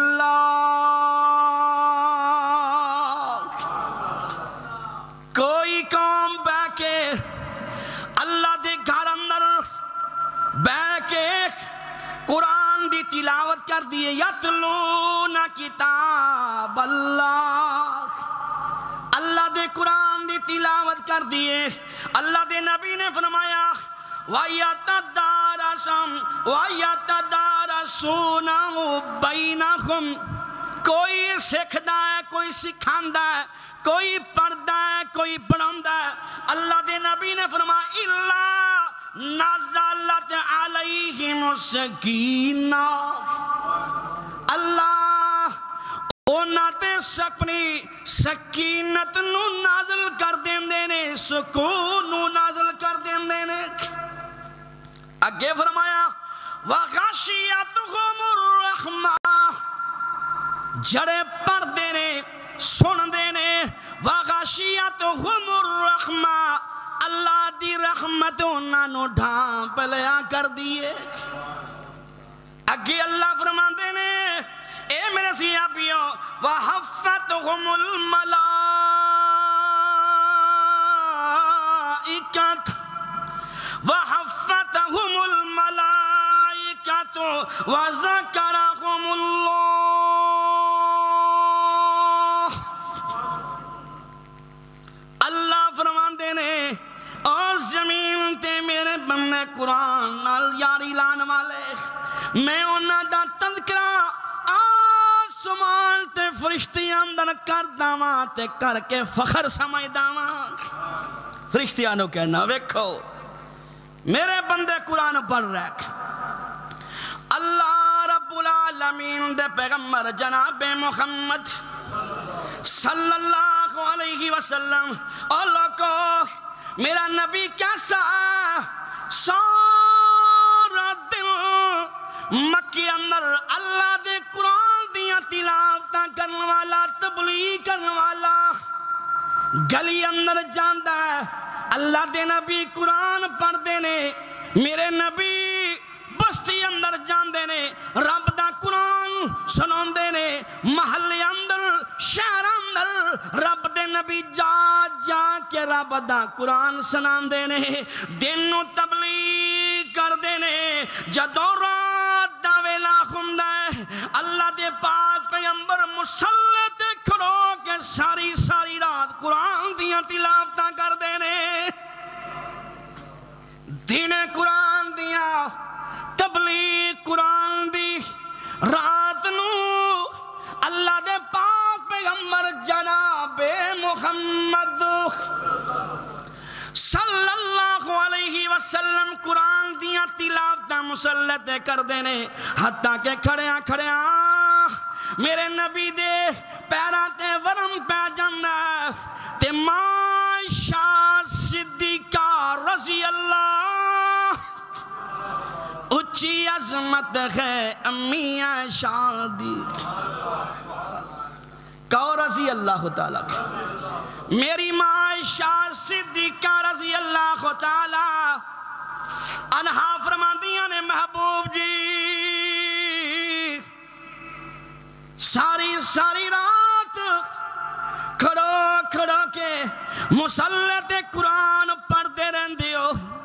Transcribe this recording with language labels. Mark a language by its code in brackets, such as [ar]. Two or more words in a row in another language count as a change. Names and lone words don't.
[pa] اللہ، کوئی قوم بے کے اللہ دے گھر اندر بے کے قرآن دی تلاوت کر دیے، [ar] یتلون کتاب اللہ، [pa] اللہ دے قرآن دی تلاوت کر دیے۔ اللہ دے نبی نے فرمایا [ar] وَيَتَدَارَسُونَهُ بَيْنَهُمْ، [pa] کوئی سکھدا ہے، کوئی سکھاندا ہے، کوئی پڑھدا ہے، کوئی پڑھاندا ہے۔ اللہ دے نبی نے فرمایا [ar] إِلَّا نَزَلَتْ عَلَيْهِمُ السَّكِينَةُ، [pa] اللہ اونا تے اپنی سکینت نو نازل کر دین دینے، سکون نو نازل کر دین دینے۔ اگے فرمایا [ar] وَغَشِيَتُهُمُ الرَّحْمَةُ، [pa] جڑے پڑھ دینے سن دینے، [ar] وَغَشِيَتُهُمُ الرَّحْمَةُ، [pa] اللہ دی رحمت انہاں نو ڈھانپ لیا کر دیئے۔ اگے اللہ فرما دینے اے میرے صحابیوں [ar] وَحَفَّتْهُمُ الْمَلَائِكَةُ وَحَفَّتْهُمُ الْمَلَائِكَةُ وَذَكَرَهُمُ اللَّهُ، [pa] اللہ فرماندے نے اور زمین تے میرے بندے قرآن نال یاری لان والے، میں انہاں دا تذکرہ آسمان تے فرشتی اندر کر داواں تے کر کے فخر سمجھ داواں۔ فرشتیاں نو کہنا ویکھو میرے بندے قرآن پڑھ رکھ۔ اللہ [ar] رب العالمین [pa] دے پیغمبر جناب محمد [ar] صلی اللہ علیہ وسلم، [pa] اللہ کو میرا نبی کیسا سارا دن مکی اندر اللہ دے قرآن دیاں تلاوتاں کرن والا، تبلیغ کرن والا، گلی اندر جاندا ہے، اللہ دے نبی قرآن پڑھ دینے، میرے نبی بستی اندر جاندے نے، رب دا قرآن سنون دینے، محلے اندر شہر اندر رب دے نبی جا جا کے رب دا قرآن سنان دینے، دن نو تبلیغ کر دینے، جدو رات دا ویلا ہوندا ہے اللہ دے پاک پیغمبر مصلی تے کھڑو کے ساری ساری رات قرآن دیاں تلاوتاں کر دینے، دین قرآن دیاں تبلیغ قرآن دی، رات نو اللہ دے پاک پیغمبر جناب محمد [ar] صلی اللہ علیہ وسلم [pa] قرآن دیاں تلاوتاں مسلط کر دینے، حتیٰ کہ کھڑیاں کھڑیاں میرے نبی دے پیرا تے ورم پہ جاندہ تے عائشہ صدیقہ [ar] رضی اللہ [pa] اچھی عظمت ہے امی عائشہ دی، کور [ar] رضی اللہ تعالیٰ [pa] میری ماں عائشہ صدیقہ [ar] رضی اللہ تعالیٰ عنہا [pa] فرماندیاں نے محبوب جی ساری رات کھڑو کے مصلی تے قرآن پڑھتے رہندے ہو